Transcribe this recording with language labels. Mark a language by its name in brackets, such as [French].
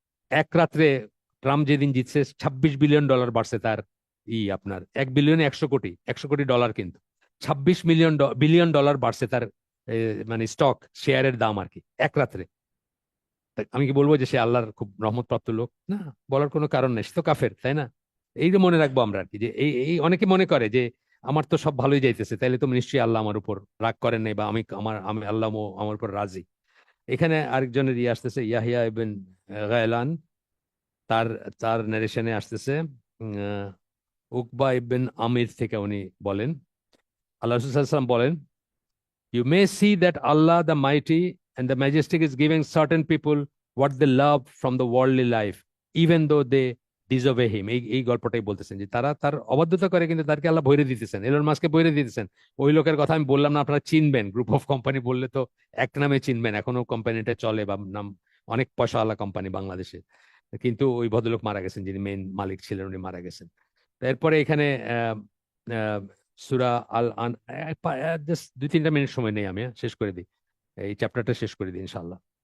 [Bangla] এক রাত্রে ট্রাম্প যেদিন জিতছে, $26 বিলিয়ন বাড়ছে তার আপনার 1 বিলিয়নে 100 কোটি, 100 কোটি ডলার, কিন্তু $26 বিলিয়ন বাড়ছে তার মানে স্টক শেয়ারের দাম আর কি এক রাত্রে। তা আমি কি বলবো যে সে আল্লাহর খুব রহমতপ্রাপ্ত লোক? না, বলার কোনো কারণ নেই, সে তো কাফের, তাই না? এই যে মনে রাখবো আমরা আর কি, যে এই এই অনেকে মনে করে যে আমার তো সব ভালোই যাইতেছে, তাইলে তো নিশ্চয়ই আল্লাহ আমার উপর রাগ করেন নাই, বা আমি আল্লাহ আমার উপর রাজি। এখানে আরেকজনের আসতেছে, ইয়াহিয়া ইবনে গায়লান, তার তার নারেশনে আসতেছে আহ, উকবা ইবনে আমির থেকে, উনি বলেন আল্লাহ রাসূল সাল্লাল্লাহু আলাইহি ওয়াসাল্লাম বলেন, [English] you may see that Allah the mighty and the majestic is giving certain people what they love from the worldly life even though they disobey him। [Bangla] এই গল্পটাই বলতেছেন যে তারা তার অবাধ্যতা করে কিন্তু তাদেরকে আল্লাহ ভরে দিতেছেন, এলন মাস্ককে ভরে দিতেছেন। ওই লোকের কথা আমি বললাম না, আপনারা চিনবেন, গ্রুপ অফ কোম্পানি বললে তো এক নামে চিনবেন, এখনো কোম্পানিটা চলে বা নাম, অনেক পয়সাওয়ালা কোম্পানি বাংলাদেশে। কিন্তু ওই ভদ্রলোক মারা গেছেন, যিনি মেইন মালিক ছিলেন, উনি মারা গেছেন। এরপরে এখানে আহ আহ সুরা আল আন, জাস্ট 2-3 মিনিট সময় নেই, আমি শেষ করে দিই, এই চ্যাপ্টারটা শেষ করে দিই ইনশাল্লাহ।